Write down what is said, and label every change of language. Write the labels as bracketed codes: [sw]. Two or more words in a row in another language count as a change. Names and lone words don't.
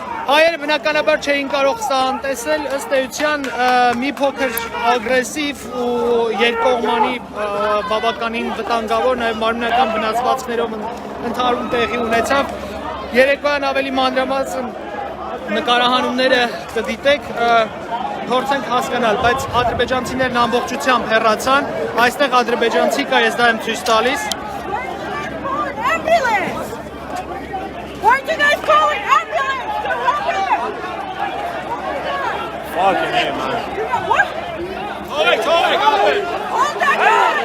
[hy] Հայերը բնականաբար չէին կարող սա անտեսել, ըստ էության մի փոքր ագրեսիվ ու երկկողմանի բավականին վտանգավոր, նաև մարմնական վնասվածքներով ընդհանուր տեղի ունեցավ։ Երեկոյան ավելի մանրամասն նկարահանումները կդիտեք, փորձենք հասկանալ, բայց ադրբեջանցիներն ամբողջությամբ հեռացան, այստեղ ադրբեջանցի կա, ես դա եմ ցույց տալիս։ [en] Weren't you guys calling ambulance? Fucking hell, man. What? Hold it. Hold that gun!